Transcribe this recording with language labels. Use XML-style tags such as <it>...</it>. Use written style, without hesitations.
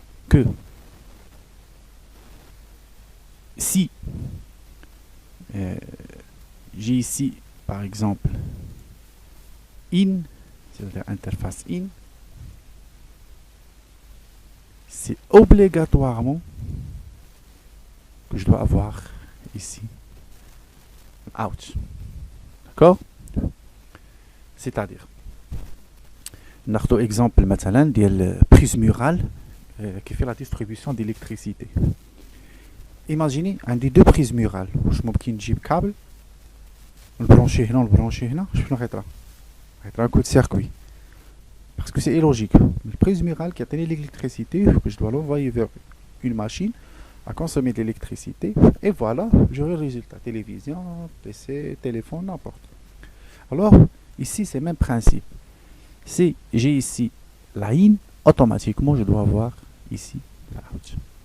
<fr>Que si j'ai ici par exemple in, c'est-à-dire interface in, c'est obligatoirement que je dois avoir ici out. D'accord? C'est-à-dire,</fr> <ar>ناخذ</ar> <fr>exemple</fr> <ar>مثلا ديال</ar> <fr>prise murale qui fait la distribution d'électricité. Imaginez</fr> <ar>عندي</ar> <fr>deux prises murales.</fr> <ar>واش ممكن نجيب كابل نبرونشي هنا ونبرونشي هنا شنو غيطرا؟ غيطرا</ar> <fr>un coup de circuit. Parce que c'est illogique. Une prise murale qui a tenu l'électricité, que je dois l'envoyer vers une machine à consommer de l'électricité. Et voilà, j'aurai le résultat. Télévision, PC, téléphone, n'importe. Alors, ici, c'est le même principe. Si j'ai ici la in, automatiquement, je dois avoir ici la out.</fr>